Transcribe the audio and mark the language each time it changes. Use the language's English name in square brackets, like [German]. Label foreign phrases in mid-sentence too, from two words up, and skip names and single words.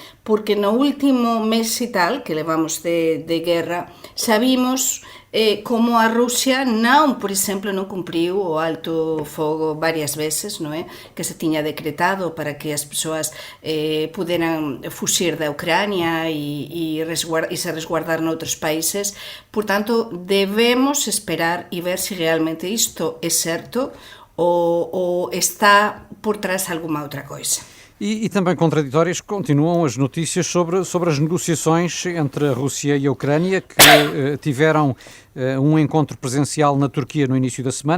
[Galician] Porque no último mes e tal, que levamos de guerra, sabimos como a Rússia por exemplo, non cumpriu o alto fogo varias veces, non é? Que se tiña decretado para que as persoas puderan fuxir da Ucrania e se resguardar noutros países. [Portuguese] Portanto, debemos esperar e ver se realmente isto é certo ou está por trás alguma outra coisa. E também contraditórias continuam as notícias sobre as negociações entre a Rússia e a Ucrânia, que tiveram um encontro presencial na Turquia no início da semana.